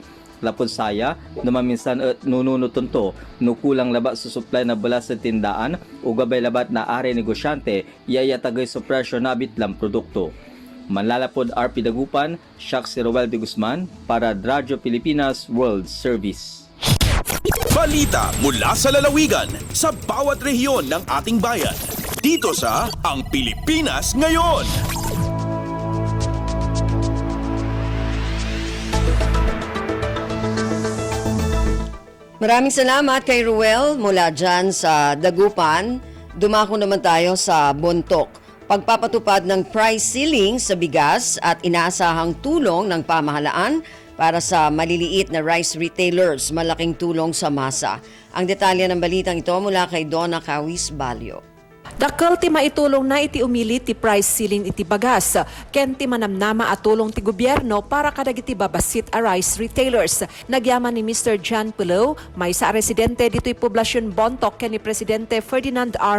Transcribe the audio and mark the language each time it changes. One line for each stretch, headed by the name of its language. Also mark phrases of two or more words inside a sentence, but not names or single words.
Pangasinan: Lapod saya, namaminsan at nununuton to, nukulang labat sa supply na bulas sa tindaan, o gabay labat na are negosyante, yayatagay sa presyo na bitlang produkto. Manlalapod RP Dagupan, Shak si Roel de Guzman, para Radyo Pilipinas World Service.
Filipino: Balita mula sa lalawigan sa bawat rehiyon ng ating bayan. Dito sa Ang Pilipinas Ngayon. Maraming salamat kay Ruel mula dyan sa Dagupan. Dumako naman tayo sa Bontoc. Pagpapatupad ng
English: price ceiling
Filipino: sa bigas at inaasahang tulong ng pamahalaan para sa maliliit na
English: rice retailers,
Filipino: malaking tulong sa masa. Ang detalye ng balitang ito mula kay Donna Cawis Balyo.
Iloko: Dakkel ti maitulong na iti umili ti
English: price ceiling
Iloko: iti bagas. Ken ti manamnama at tulong ti gobyerno para kadagiti babasit a
English: rice retailers.
Iloko: Nagyaman ni Mr. John Pulo, may sa residente dito'y poblasyon Bontoc ken ni Presidente Ferdinand R.